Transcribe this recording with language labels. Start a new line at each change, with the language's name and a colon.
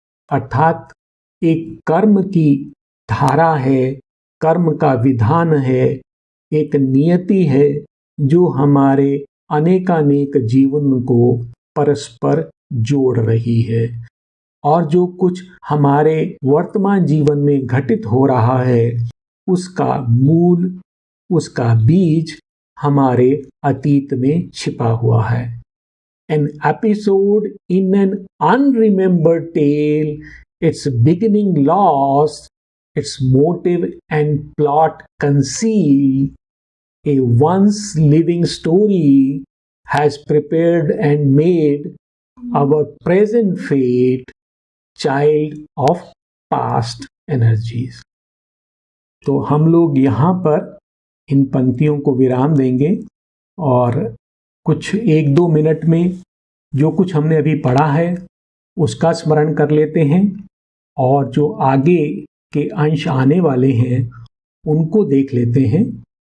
Hindi: अर्थात एक कर्म की धारा है, कर्म का विधान है, एक नियति है जो हमारे अनेकानेक जीवन को परस्पर जोड़ रही है, और जो कुछ हमारे वर्तमान जीवन में घटित हो रहा है उसका मूल, उसका बीज हमारे अतीत में छिपा हुआ है।
English: An episode in an unremembered tale, its beginning lost, its motive and plot concealed. A once living story has prepared and made our present fate, child of past energies.
Hindi: तो हम लोग यहाँ पर इन पंक्तियों को विराम देंगे और कुछ 1-2 मिनट में जो कुछ हमने अभी पढ़ा है उसका स्मरण कर लेते हैं और जो आगे के अंश आने वाले हैं उनको देख लेते हैं।